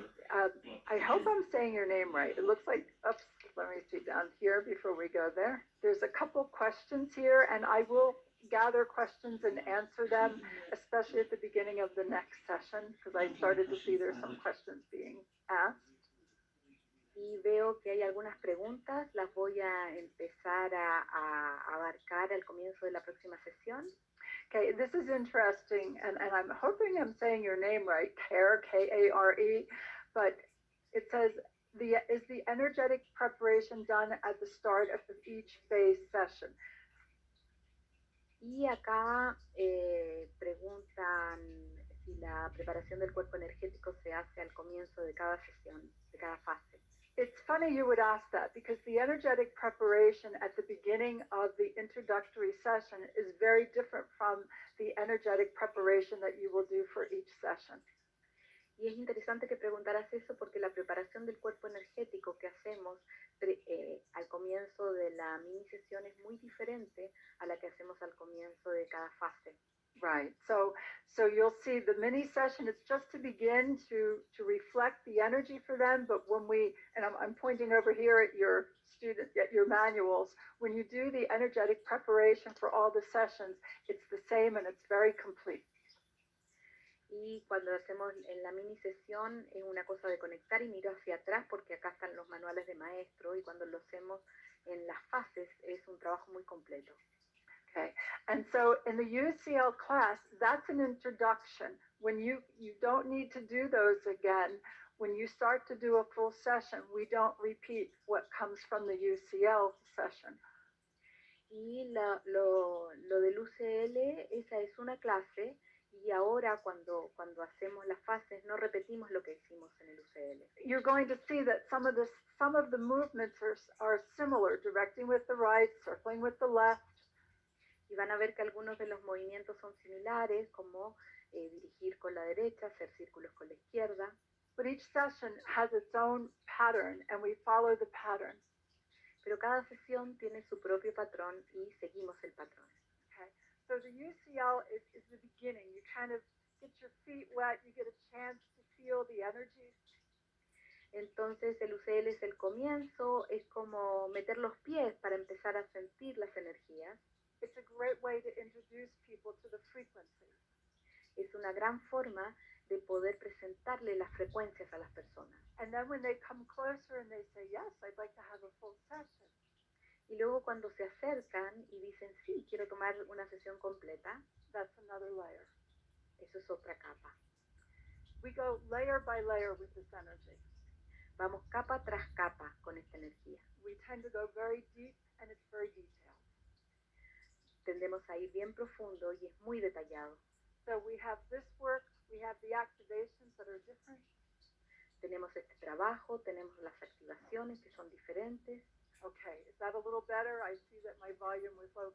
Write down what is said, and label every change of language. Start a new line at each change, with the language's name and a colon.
English: I hope I'm saying your name right. It looks like, oops, let me see down here before we go there. There's a couple questions here, and I will gather questions and answer them, especially at the beginning of the next session, because I started to see there's some questions being asked.
Spanish: Y veo que hay algunas preguntas, las voy a empezar a abarcar al comienzo de la próxima sesión.
English: Okay, this is interesting, and I'm hoping I'm saying your name right, Care, K-A-R-E, but it says, is the energetic preparation done at the start of each phase session?
Spanish: Y acá preguntan si la preparación del cuerpo energético se hace al comienzo de cada sesión, de cada fase.
English: It's funny you would ask that, because the energetic preparation at the beginning of the introductory session is very different from the energetic preparation that you will do for each session.
Spanish: Y es interesante que preguntaras eso porque la preparación del cuerpo energético que hacemos al comienzo de la mini sesión es muy diferente a la que hacemos al comienzo de cada fase.
English: Right. So you'll see the mini session. It's just to begin to reflect the energy for them. But when we and I'm pointing over here at your student at your manuals. When you do the energetic preparation for all the sessions, it's the same and it's very complete.
Spanish: Y cuando lo hacemos en la mini sesión es una cosa de conectar y miro hacia atrás porque acá están los manuales de maestro y cuando lo hacemos en las fases es un trabajo muy completo.
English: Okay, and so in the UCL class, that's an introduction. When you don't need to do those again. When you start to do a full session, we don't repeat what comes from the UCL session.
Spanish: Y lo del UCL, esa es una clase y ahora cuando hacemos las fases no repetimos lo que hicimos en el UCL.
English: You're going to see that some of the movements are similar, directing with the right, circling with the left.
Spanish: Y van a ver que algunos de los movimientos son similares, como dirigir con la derecha, hacer círculos con la izquierda.
English: But each session has its own pattern, and we follow the pattern.
Spanish: Pero cada sesión tiene su propio patrón y seguimos el patrón.
English: Okay. So the UCL is the beginning. You kind of get your feet wet, you get a chance to feel the energies.
Spanish: Entonces el UCL es el comienzo, es como meter los pies para empezar a sentir las energías.
English: It's a great way to introduce people to the frequencies.
Spanish: Es una gran forma de poder presentarle las frecuencias a las personas.
English: And then when they come closer and they say, yes, I'd like to have a full session.
Spanish: Y luego cuando se acercan y dicen, sí, quiero tomar una sesión completa,
English: that's another layer.
Spanish: Eso es otra capa.
English: We go layer by layer with this energy.
Spanish: Vamos capa tras capa con esta energía.
English: We tend to go very deep and it's very detailed.
Spanish: Tendemos a ir bien profundo y es muy detallado.
English: So we have this work, we have the activations that are different.
Spanish: Tenemos este trabajo, tenemos las activaciones que son diferentes.
English: Okay, is that a little better? I see that my volume was low.